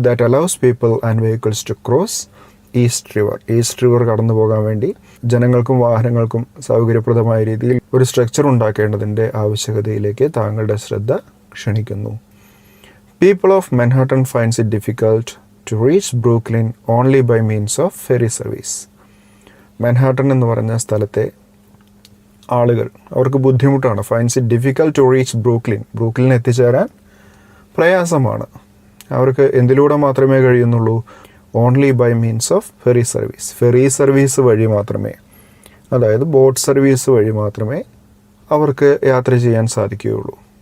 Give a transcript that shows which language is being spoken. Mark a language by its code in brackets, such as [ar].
[en] That allows people and vehicles to cross East River. [ml] East river കടന്നു പോകാൻ വേണ്ടി ജനങ്ങൾക്കും വാഹനങ്ങൾക്കും സൗകര്യപ്രദമായ രീതിയിൽ ഒരു സ്ട്രക്ചർ ഉണ്ടാക്കേണ്ടതിൻ്റെ ആവശ്യകതയിലേക്ക് താങ്കളുടെ ശ്രദ്ധ ക്ഷണിക്കുന്നു. [en] People of Manhattan finds it difficult to reach Brooklyn only by means of ferry service. [ml] Manhattan എന്ന് പറഞ്ഞ സ്ഥലത്തെ ആളുകൾ, അവർക്ക് ബുദ്ധിമുട്ടാണ്. [en] finds it difficult to reach Brooklyn [ml] എത്തിച്ചേരാൻ പ്രയാസമാണ്. അവർക്ക് എന്തിലൂടെ മാത്രമേ കഴിയുന്നുള്ളൂ? [en] Only by means of ferry service. [ml] Ferry service വഴി മാത്രമേ, അതായത് ബോട്ട് സർവീസ് വഴി മാത്രമേ അവർക്ക് യാത്ര ചെയ്യാൻ സാധിക്കുകയുള്ളൂ.